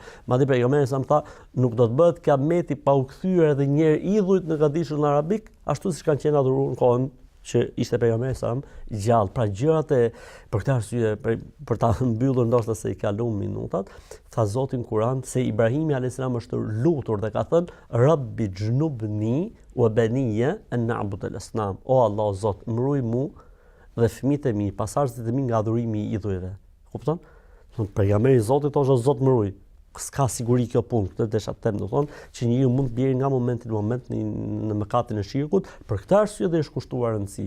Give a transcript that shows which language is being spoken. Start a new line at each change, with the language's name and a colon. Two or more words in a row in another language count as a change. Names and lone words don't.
Albanian: Madje pejgamberi sa më tha, nuk do të bëhet kiameti pa u kthyer edhe një herë idhujt në gadishullin arabik, ashtu siç kanë qenë adhuruar në kohën që ishte pejgamberi sa më gjallë. Pra gjërat për këtë arsye, për ta mbyllur ndoshta se i kalon minutat, tha Zoti në Kur'an se Ibrahimi a.s. është lutur dhe ka thënë
Arabic: ربي اجنبني وبني أن نعبد الأصنام.
Albanian: O Allah Zot, mbroj mu dhe fëmijët e mi, pasardhësit e mi nga adhurimi i idhujve. Kupton? Pejgamberi i Zotit thoshte Zot mbroj. S'ka siguri kjo punë, këtë desha të them, do thonë që njeriu mund të bjerë nga momenti në moment në mëkatin e shirkut, për këtë arsye dhe është kushtuar rëndësi.